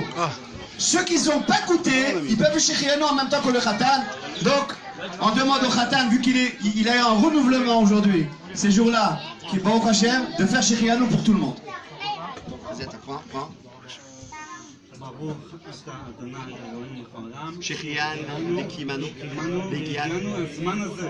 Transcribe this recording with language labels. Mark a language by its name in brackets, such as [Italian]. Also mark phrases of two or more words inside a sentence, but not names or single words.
[French] Ceux qui n'ont pas goûté, ils peuvent faire Shechianou en même temps que le khatan. Donc, on demande au khatan, vu qu'il a eu un renouvellement aujourd'hui, ces jours-là, qui est [Hebrew] ברוך השם, [French] de faire Shechianou pour tout le monde. Vas-y, prends. [Hebrew] ברוך אתה אדוני אלוהים העולם, שהחיינו וקיימנו והגיענו לזמן הזה.